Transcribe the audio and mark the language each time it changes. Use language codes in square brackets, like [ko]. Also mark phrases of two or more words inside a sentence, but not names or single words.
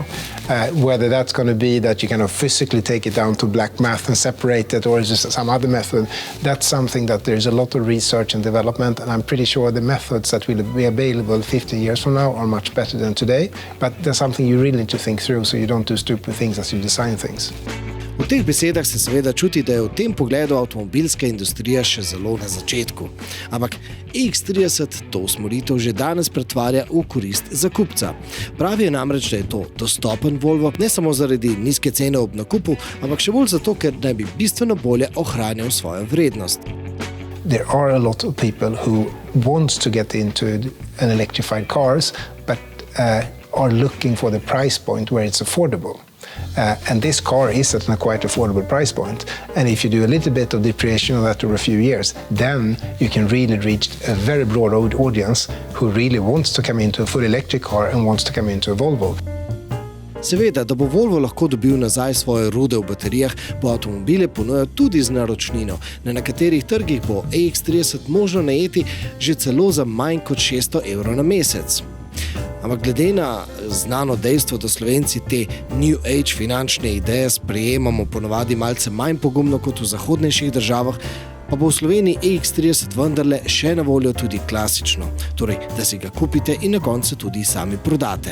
[en] Whether that's going to be that you kind of physically take it down to black mass and separate it, or is it some other method, that's something that there's a lot of research and development, and I'm pretty sure the methods that will be available 15 years from now are much better than today. But that's something you really need to think through so you don't do stupid things as you design things. [sl] V teh besedah se seveda čuti, da je v tem pogledu avtomobilska industrija še zelo na začetku. Ampak EX30 to usmeritev že danes pretvarja v korist za kupca. Pravijo namreč, da je to dostopen Volvo, ne samo zaradi nizke cene ob nakupu, ampak še bolj zato, ker naj bi bistveno bolje ohranjal svojo vrednost. [en] There are a lot of people who want to get into an electrified cars, but are looking for the price point where it's affordable. And this car is at a quite affordable price point. And if you do a little bit of depreciation of that over a few years, then you can really reach a very broad audience who really wants to come into a full electric car and wants to come into a Volvo. [sl] Seveda, da bo Volvo lahko dobil nazaj svoje rude v baterijah, bo avtomobile ponujal tudi z naročnino. Na nekaterih trgih bo EX30 možno najeti že celo za manj kot 600 € na mesec. Ampak glede na znano dejstvo, da Slovenci te [en] New Age [sl] finančne ideje sprejemamo ponovadi malce manj pogumno kot v zahodnejših državah, pa bo v Sloveniji EX30 vendarle še na voljo tudi klasično, torej da si ga kupite in na koncu tudi sami prodate.